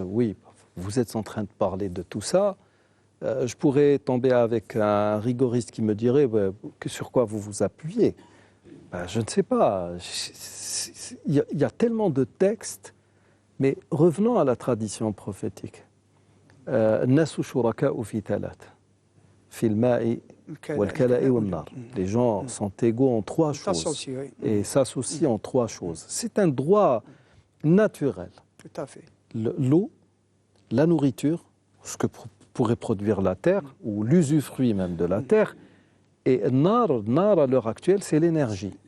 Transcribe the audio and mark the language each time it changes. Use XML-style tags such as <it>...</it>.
<fr>Oui, vous êtes en train de parler de tout ça. Je pourrais tomber avec un rigoriste qui me dirait sur quoi vous vous appuyez. Je ne sais pas. Il y a tellement de textes, mais revenons à la tradition prophétique.</fr> <ar>الناس شركاء في ثلاث في الماء والكلاء والنار.</ar> <fr>Les gens sont égaux en trois choses et s'associent en trois choses. C'est un droit naturel. Tout à fait. L'eau, la nourriture, ce que pourrait produire la terre, ou l'usufruit même de la terre, et nar à l'heure actuelle, c'est l'énergie.</fr>